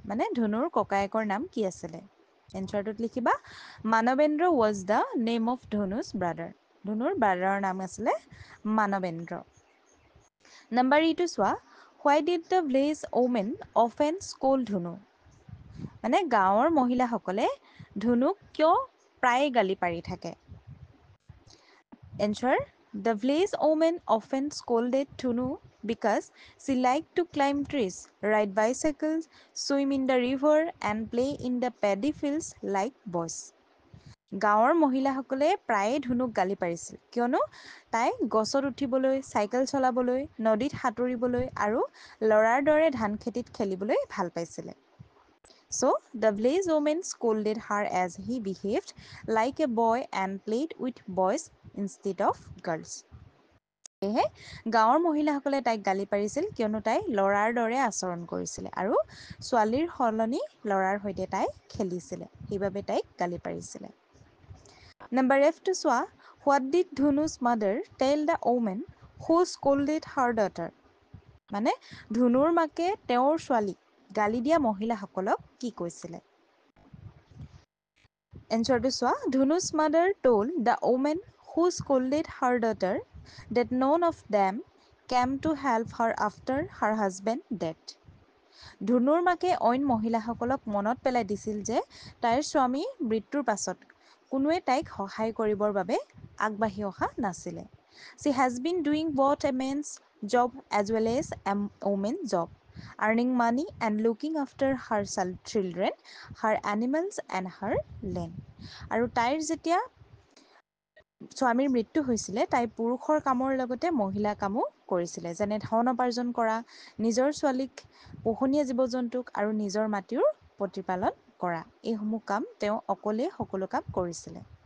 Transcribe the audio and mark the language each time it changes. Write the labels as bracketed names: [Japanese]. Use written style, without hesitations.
[Assamese] মানে ধুনুৰ ককায়েকৰ নাম কি আছিলে? এনচাৰটোত লিখিবা [English] Manabendra was the name of Dhunu's brother. [Assamese] ধনুৰ ব্ৰাদাৰৰ নাম আছিলে মানৱেন্দ্ৰ। নাম্বাৰ ইটো চোৱা [English] Why did the village women often scold Dhunu. [Assamese] মানে গাঁৱৰ মহিলাসকলে ধুনুক কিয় প্ৰায়ে গালি পাৰি থাকে? [English] Answer the village women often scolded Dhunu because she liked to climb trees, ride bicycles, swim in the river and play in the paddy fields like boys. [Assamese] গাঁৱৰ মহিলাসকলে প্ৰায়ে ধুনুক গালি পাৰিছিল কিয়নো তাই গছত উঠিবলৈ, চাইকেল চলাবলৈ, নদীত সাঁতুৰিবলৈ আৰু ল'ৰাৰ দৰে ধান খেতিত খেলিবলৈ ভাল পাইছিলে। [English] So, the village woman scolded her as he behaved like a boy and played with boys instead of girls. [Assamese] সেয়েহে গাঁৱৰ মহিলাসকলে তাইক গালি পাৰিছিল কিয়নো তাই ল'ৰাৰ দৰে আচৰণ কৰিছিলে আৰু ছোৱালীৰ সলনি ল'ৰাৰ সৈতে তাই খেলিছিলে, সেইবাবে তাইক গালি পাৰিছিলে। [English] number [Assamese] এফটো চোৱা [English] What did Dhunu's mother tell the women who scolded her daughter. [Assamese] মানে ধুনুৰ মাকে তেওঁৰ ছোৱালীক গালি দিয়া মহিলাসকলক কি কৈছিলে? এনচাৰটো চোৱা [English] Dhunu's mother told the women who scolded her daughter that none of them came to help her after her husband dead. [Assamese] ধুনুৰ মাকে অইন মহিলাসকলক মনত পেলাই দিছিল যে তাইৰ স্বামীৰ মৃত্যুৰ পাছত কোনোৱে তাইক সহায় কৰিবৰ বাবে আগবাঢ়ি অহা নাছিলে। [English] She has been doing both a man's job as well as a woman's job, earning money and looking after her children, her animals and her land. [Assamese] আৰু তাইৰ যেতিয়া স্বামীৰ মৃত্যু হৈছিলে তাই পুৰুষৰ কামৰ লগতে মহিলা কামো কৰিছিলে, যেনে ধন উপাৰ্জন কৰা, নিজৰ ছোৱালীক, পোহনীয়া জীৱ জন্তুক আৰু নিজৰ মাটিৰ প্ৰতিপালন কৰা। এইসমূহ কাম তেওঁ অকলে সকলো কাম কৰিছিলে।